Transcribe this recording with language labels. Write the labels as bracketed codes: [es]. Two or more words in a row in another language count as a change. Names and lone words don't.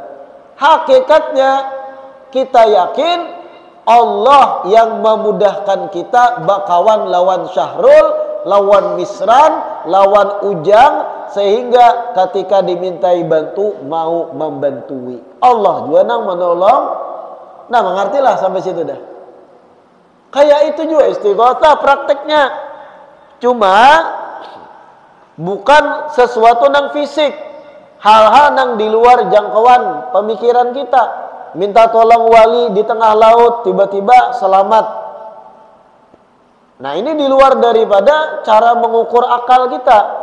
[id] Hakikatnya kita yakin Allah yang memudahkan kita bakawan lawan Syahrul, lawan Misran, lawan Ujang, sehingga ketika dimintai bantu mau membantui. Allah juga nang menolong. Nah, mengertilah sampai situ dah. Kayak itu juga istighotsah prakteknya. Cuma bukan sesuatu nang fisik, hal-hal nang di luar jangkauan pemikiran kita. Minta tolong wali di tengah laut, tiba-tiba selamat. Nah, ini di luar daripada cara mengukur akal kita.